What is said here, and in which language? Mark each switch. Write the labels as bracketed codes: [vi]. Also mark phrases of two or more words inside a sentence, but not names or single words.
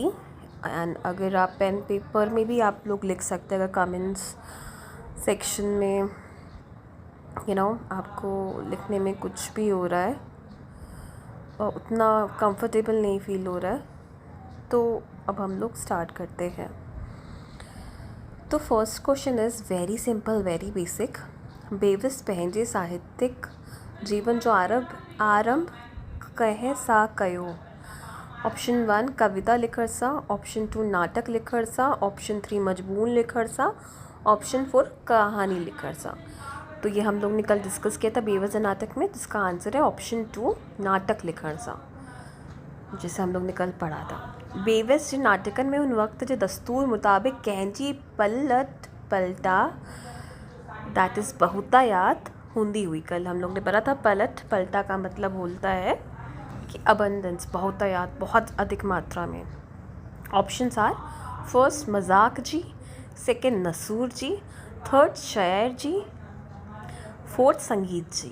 [hi] एंड अगर आप पेन पेपर में भी आप लोग लिख सकते हैं, अगर [en] comments section [hi] में आपको लिखने में कुछ भी हो रहा है और उतना कंफर्टेबल नहीं फील हो रहा है, तो अब हम लोग स्टार्ट करते हैं। [en] तो first question is very simple, very basic. [sd] बेवस पंहिंजे साहित्यिक जीवन जो आरंभ कहे सा कयो। ऑप्शन 1 कविता लिखण सा, ऑप्शन 2 नाटक लिखण सा, ऑप्शन 3 मजमून लिखण सा, ऑप्शन 4 कहानी लिखण सा। [hi] तो ये हम लोग ने कल डिस्कस किया था बेवस नाटक में, जिसका आंसर है ऑप्शन 2 [sd] नाटक लिखण सा, [hi] जिसे हम लोग ने कल पढ़ा था। [sd] बेवस जे नाटकन में उन वक्त जे दस्तूर मुताबिक कंहिंजी पलट पलटा, [en] that is [sd] बहुतायात हूंदी हुई। [hi] कल हम लोग ने पढ़ा था पलट पलटा का मतलब बोलता है कि अबंडेंस, बहुतायात, बहुत अधिक मात्रा में। [en] options are first [sd] मजाक जी, सेकंड नसूर जी, थर्ड शायर जी, फोर्थ संगीत जी।